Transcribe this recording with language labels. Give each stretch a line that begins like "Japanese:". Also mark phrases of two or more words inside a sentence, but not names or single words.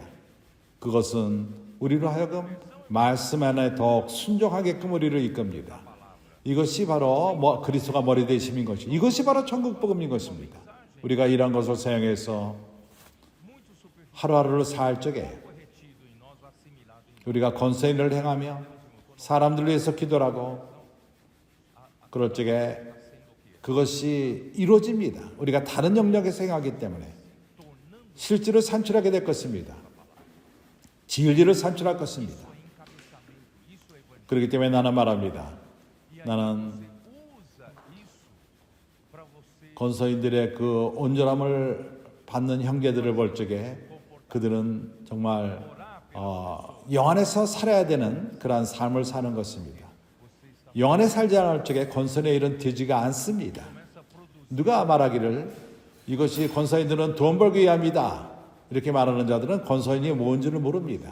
Korean: 그것은 우리로 하여금 말씀 안에 더욱 순종하게끔 우리를 이끕니다. 이것이 바로 그리스도가 머리 되심인 것이 이것이 바로 천국 복음인 것입니다. 우리가 이런 것을 사용해서
Portuguese: muito superficial
Korean: 하루하루를 살 적에
Portuguese: retido em nós, assimilado em
Korean: 우리가 권세인을 행하며 사람들을 위해서 기도하고 그럴 적에 그것이 이루어집니다. 우리가 다른 영역에서 행하기 때문에 실제로 산출하게 될 것입니다. 진리를 산출할 것입니다.
Portuguese: Isso é encabeçamento, isso é evangelho.
Korean: 그렇기 때문에 나는 말합니다.
Portuguese: E aí
Korean: 나는
Portuguese: você usa isso para você
Korean: 권서인들의 그 온전함을 받는 형제들을 볼 적에 그들은 정말 영안에서 살아야 되는 그러한 삶을 사는 것입니다. 영안에 살지 않을 적에 권선의 일은 되지가 않습니다. 누가 말하기를 이것이 권서인들은 돈 벌기 위함이다 이렇게 말하는 자들은 권서인이 뭔지를 모릅니다.